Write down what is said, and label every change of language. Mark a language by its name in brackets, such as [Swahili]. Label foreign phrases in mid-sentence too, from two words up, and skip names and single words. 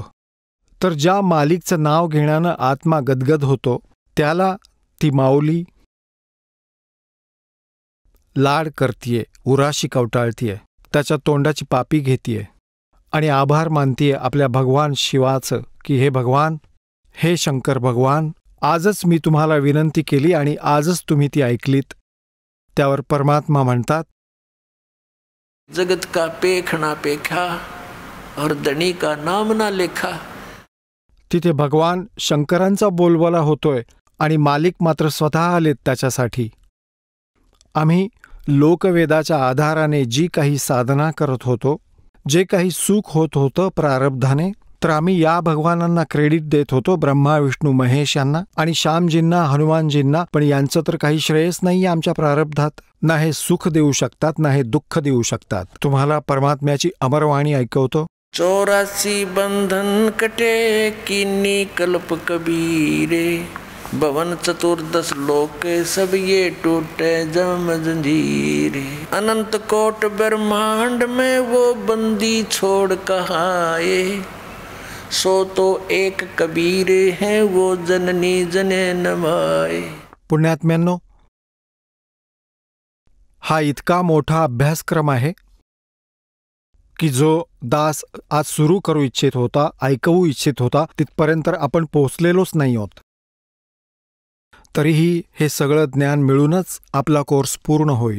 [Marathi] तर ज्या मालिकचं नाव घेण्यानं आत्मा गदगद होतो, त्याला ती माऊली लाड करतीये, उराशी कवटाळतीये, त्याच्या तोंडाची पापी घेतीये आणि आभार मानतीये आपल्या भगवान शिवाचं की हे भगवान, हे शंकर भगवान, आजच मी तुम्हाला विनंती केली आणि आजच तुम्ही ती ऐकलीत. त्यावर परमात्मा म्हणतात, [Hindi] जगत का पेखना पेखा और धनी का नाम ना लेखा. [Marathi] तिथे भगवान शंकरांचा बोलबाला होतोय आणि मालिक मात्र स्वतः आलेत त्याच्यासाठी. आम्ही लोकवेदाच्या आधाराने जी काही साधना करत होतो, जे काही सुख होत होतं प्रारब्धाने, तर आम्ही या भगवानांना क्रेडिट देत होतो, ब्रह्मा विष्णू महेश यांना आणि श्यामजींना, हनुमानजींना. पण यांचं तर काही श्रेयस नाही आमच्या प्रारब्धात. ना हे सुख देऊ शकतात, ना हे दुःख देऊ शकतात. तुम्हाला परमात्म्याची अमरवाणी ऐकवतो. [Hindi] 84 बंधन कटे कीनी कल्प कबीरे, भवन चतुर्दश लोक सब ये टूटे जम जंजीरे. अनंत कोट ब्रह्मांड में वो बंदी छोड़ कहाए, सो तो एक कबीर है वो जननी जने नमाए. [Marathi] पुण्यात्म्यांनो, हा इतका मोठा अभ्यासक्रम आहे की जो दास आज सुरू करू इच्छित होता, ऐकवू इच्छित होता, तिथपर्यंत आपण पोहोचलेलोच नाही आहोत. तरीही हे सगळं ज्ञान मिळूनच आपला कोर्स पूर्ण होईल.